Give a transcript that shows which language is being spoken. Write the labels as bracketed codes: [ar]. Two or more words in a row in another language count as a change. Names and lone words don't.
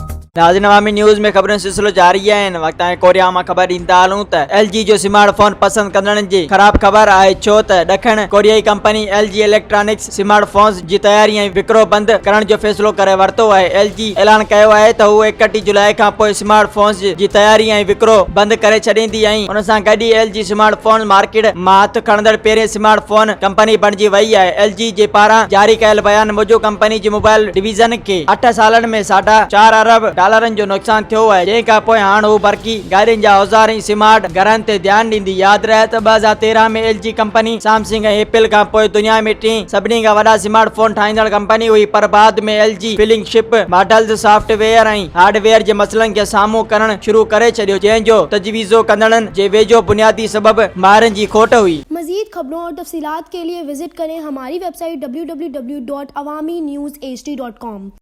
[sd] नाज़रीन, अवामी न्यूज़ में ख़बरुनि सिलसिलो जारी है। वक्त कोरिया में खबर ॾींदा हलूं त LG जो स्मार्टफोन पसंद कंदड़नि जी ख़राब ख़बर आहे, छो त ॾखण कोरियाई कंपनी LG इलेक्ट्रॉनिक्स स्मार्टफोन्स जी तैयारी ऐं विकिरो बंदि करण जो फ़ैसिलो करे वरितो आहे। LG ऐलान कयो आहे त हू 31 जुलाई खां पोइ स्मार्टफोन्स जी तैयारी ऐं विकिरो बंदि करे छॾींदी ऐं उन सां गॾु ई LG [en] smartphone market [sd] मां हथ खणंदड़ पहिरें स्मार्टफोन कंपनी बणिजी वई आहे। LG जे पारां जारी कयल बयान मूजिबि कंपनी जी [en] mobile division [sd] खे 8 सालनि में $4.5 अरब जो नुक़सान थियो आहे, जंहिंखां पोइ हाणे हू बरक़ी गाॾियुनि जा औज़ार ऐं स्मार्ट घरनि ते ध्यानु ॾींदी। यादि रहे त 2013 में LG कंपनी सैमसंग ऐं एप्पल खां पोइ दुनिया में टीं सभिनी खां वॾा स्मार्टफोन ठाहींदड़ कंपनी हुई, पर बाद में LG [en] flagship models, [sd] सॉफ्टवेयर ऐं हार्डवेयर जे मसइलनि खे साम्हूं करणु शुरू करे छॾियो, जंहिंजो तजवीज़ो कंदड़नि जे वेझो बुनियादी सबब माहिरनि जी खोट हुई। [ur] مزید خبروں اور تفصیلات کے لیے وزٹ کریں ہماری ویب سائٹ www.awamiNewsHD.com.